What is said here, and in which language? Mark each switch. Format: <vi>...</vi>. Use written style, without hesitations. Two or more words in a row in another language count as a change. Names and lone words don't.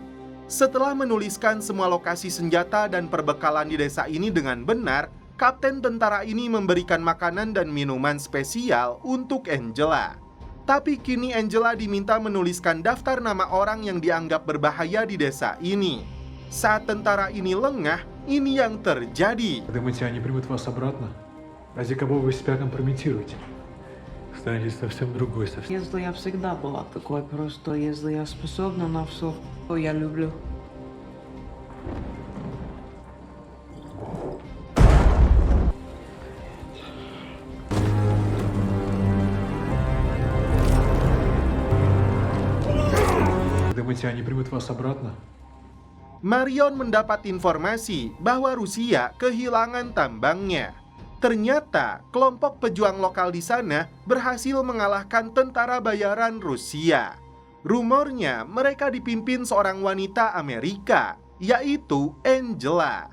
<id>Setelah menuliskan semua lokasi senjata dan perbekalan di desa ini dengan benar, kapten tentara ini memberikan makanan dan minuman spesial untuk Angela. Tapi kini Angela diminta menuliskan daftar nama orang yang dianggap berbahaya di desa ini. Saat tentara ini lengah, ini yang terjadi.</id> <ru>Думаете, они примут вас обратно? Ради кого вы себя компрометируете? Станете совсем другой, совсем... Если я всегда была такой, просто если я способна на все, то я люблю. Думаете, они примут вас обратно?</ru> <id>Marion mendapat informasi bahwa Rusia kehilangan tambangnya. Ternyata kelompok pejuang lokal di sana berhasil mengalahkan tentara bayaran Rusia. Rumornya mereka dipimpin seorang wanita Amerika, yaitu Angela.</id>